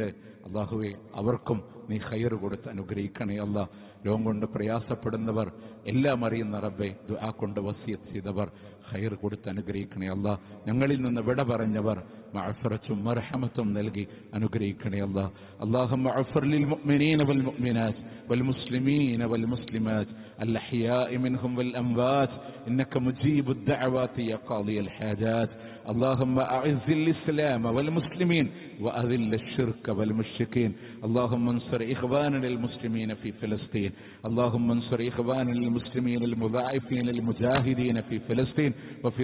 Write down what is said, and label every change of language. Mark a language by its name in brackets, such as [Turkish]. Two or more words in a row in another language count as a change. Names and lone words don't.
[Malayalam] അല്ലാഹുവേ അവർക്കും നീ ഖൈർ കൊടുത്ത് അനുഗ്രഹിക്കണേ. അല്ലാഹ് ലോകം കൊണ്ട് പ്രയാസപ്പെടുന്നവർ എല്ലാം അറിയുന്ന റബ്ബേ, ദുആ കൊണ്ട് വസിയത്ത് ചെയ്തവർ ഖൈർ കൊടുത്ത് അനുഗ്രഹിക്കണേ. അല്ലാഹ് ഞങ്ങളിൽ നിന്ന് വിട പറഞ്ഞവർ മഅഫറത്തും മർഹമത്തും നൽകി അനുഗ്രഹിക്കണേ. [Arabic] അല്ലാഹ് اللهم اغفر للمؤمنين والمؤمنات والمسلمين والمسلمات الأحياء منهم والأموات إنك مجيب الدعوات يا قاضي الحاجات. اللهم أعز الإسلام والمسلمين وأذل الشرك والمشركين اللهم انصر إخواننا المسلمين في فلسطين اللهم انصر إخواننا المسلمين المضاعفين المجاهدين في فلسطين وفي